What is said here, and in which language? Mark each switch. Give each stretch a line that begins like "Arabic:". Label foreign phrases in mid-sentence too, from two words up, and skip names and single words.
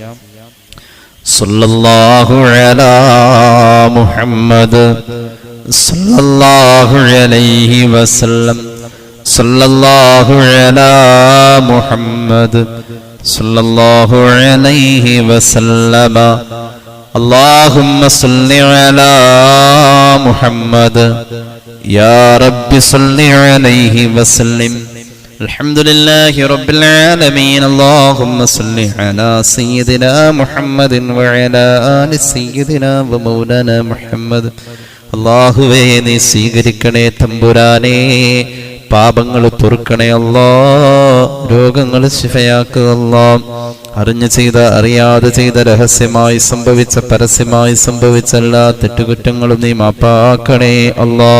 Arabic: صلى الله على محمد صلى الله عليه وسلم. صلى الله على محمد صلى الله عليه وسلم. اللهم صل على محمد يا رب صل عليه وسلم. الحمد لله رب العالمين. اللهم صل على سيدنا محمد وعلى آل سيدنا ومولانا محمد.
Malayalam: അല്ലാഹുവേ നീ സ്വീകരിക്കണേ തമ്പുരാനേ. പാപങ്ങൾ പൊറുക്കണേ അല്ലാ. രോഗങ്ങൾ ശിഫയാക്കുക അല്ലാ. അറിഞ്ഞു ചെയ്ത അറിയാതെ ചെയ്ത രഹസ്യമായി സംഭവിച്ച പരസ്യമായി സംഭവിച്ച എല്ലാ തെറ്റുകുറ്റങ്ങളും നീ മാപ്പാക്കണേ അല്ലാ.